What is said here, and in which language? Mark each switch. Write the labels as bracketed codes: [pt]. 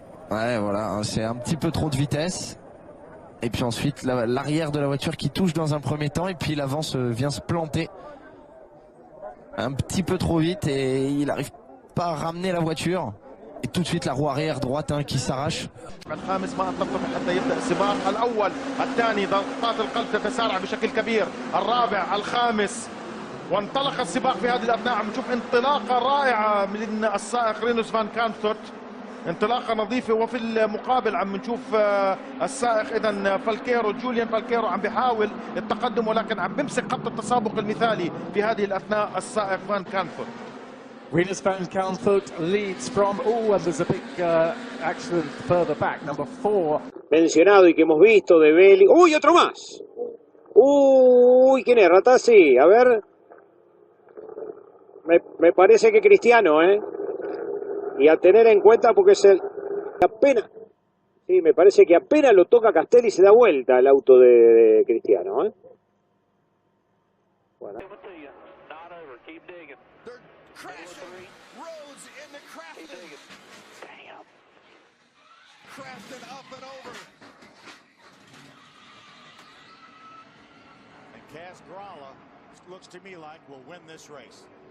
[fr] Ouais, voilà, c'est un petit peu trop de vitesse. Et puis ensuite, l'arrière de la voiture qui touche dans un premier temps, et puis l'avant vient se planter un petit peu trop vite et il n'arrive pas à ramener la voiture. Et tout de suite la roue arrière droite qui s'arrache. [ar] الخامس ما تنطفح حتى يبدأ السباق الأول الثاني ضغطات القلب تتسارع بشكل كبير الرابع الخامس وانطلق السباق في هذه الأثناء. عم نشوف انطلاقة رائعة من السائق رينوس فان كانثورت انطلاقة نظيفة وفي المقابل عم نشوف السائق إذا فالكيرو جوليان فالكيرو عم بيحاول التقدم ولكن عم بيمسك خط التسابق المثالي في هذه الأثناء السائق فان كانثورت. [en] Rinus van Kamphout leads from, and there's a big accident further back, number 4. [es] Mencionado y que hemos visto de Belli. ¡Uy, otro más! ¡Uy, quién es, Ratazzi! A ver. Me parece que Cristiano, ¿eh? Y a tener en cuenta porque es el... apenas... Sí, me parece que apenas lo toca Castelli y se da vuelta el auto de Cristiano, ¿eh? Bueno. [en] Crashing roads into Crafton. Damn. Crafton up and over. And Kaz Grala looks to me like will win this race.